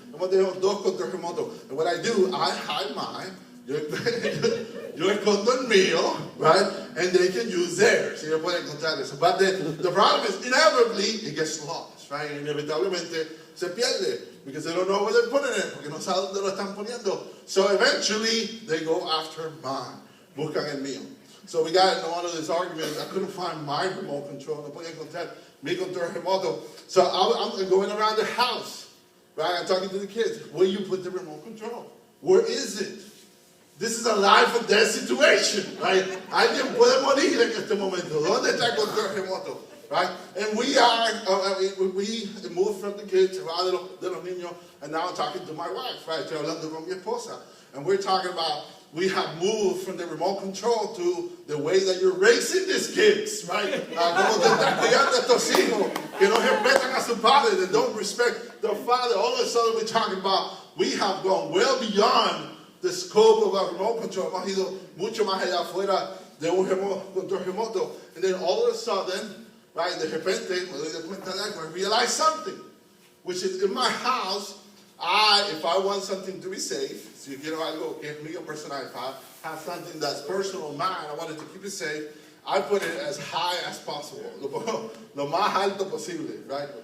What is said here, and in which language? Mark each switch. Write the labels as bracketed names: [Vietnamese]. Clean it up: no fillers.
[Spanish] Hemos tenido 2 controles remotos. [English] And what I do, I hide mine. [Spanish] Yo escondo el mío, [English] right? And they can use theirs. [Spanish] Ellos pueden encontrar eso. [English] But the problem is, inevitably, it gets lost, right? [Spanish] Inevitablemente se pierde. [English] Because they don't know where they're putting it. [Spanish] Porque no saben dónde lo están poniendo. [English] So eventually, they go after mine. [Spanish] Buscan el mío. [English] So we got into one of these arguments. I couldn't find my remote control. [Spanish] No podía encontrar mi control remoto. [English] So I'm going around the house, right? I'm talking to the kids. Where you put the remote control? Where is it? This is a life or death situation, right? [Spanish] Alguien puede morir en este momento. ¿Dónde está el control remoto? [English] Right? And we moved from the kids, [Spanish] de los niños, [English] and now I'm talking to my wife, right? [Spanish] Estoy hablando con mi esposa. [English] And we're talking about, we have moved from the remote control to the way that you're raising these kids, right? [Spanish] Como te estás criando a estos hijos que no respetan a su padre, [English] that don't respect their father. All of a sudden we're talking about, we have gone well beyond the scope of our remote control. [Spanish] Hemos ido mucho más allá afuera de un control remoto. [English] And then all of a sudden, right, [Spanish] de repente, me doy de cuenta de algo, [English] I realize something, which is in my house, if I want something to be safe, [Spanish] si yo quiero algo que es mío personal, [English] if I have something that's personal of mine, I wanted to keep it safe, I put it as high as possible, [Spanish] lo más alto posible, [English] right?